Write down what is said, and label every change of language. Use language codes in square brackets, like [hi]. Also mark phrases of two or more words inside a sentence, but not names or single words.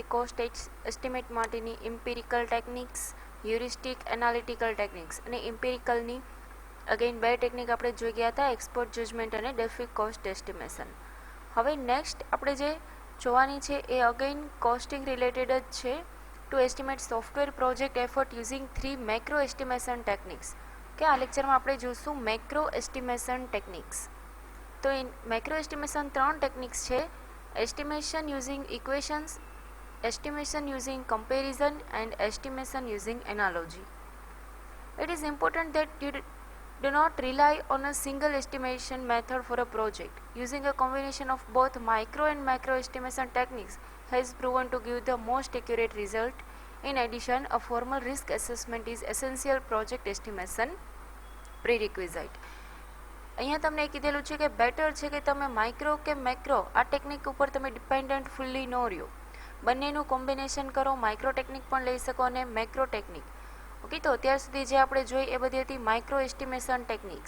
[en] cost estimate [gu] માટેની [en] empirical techniques, heuristic analytical techniques [gu] અને ઇમ્પિરિકલની અગેન બે ટેકનિક આપણે જોઈ ગયા હતા, [en] expert judgment [gu] અને [en] Delphi cost estimation. [gu] હવે નેક્સ્ટ આપણે જે જોવાની છે એ અગેન [en] costing related [gu] જ છે. [en] To estimate software project effort using 3 macro estimation techniques. [gu] કે આ લેક્ચરમાં આપણે જોઈશું [en] macro estimation techniques. તો એ macro estimation 3 techniques છે: estimation using equations, estimation using comparison and estimation using analogy. It is important that you do not rely on a single estimation method for a project. Using a combination of both micro and macro estimation techniques has proven to give the most accurate result. In addition, a formal risk assessment is essential project estimation prerequisite. [gu] અહીંયા તમને કીધેલું છે કે બેટર છે કે તમે માઇક્રો કે મેક્રો આ ટેકનિક ઉપર તમે [en] dependent fully [gu] ન રહ્યો, બંનેનું કોમ્બિનેશન કરો. [en] micro technique [gu] પણ લઈ શકો અને [en] macro technique. [gu] ઓકે, તો અત્યાર સુધી જે આપણે જોઈ એ બધી હતી [en] micro estimation techniques.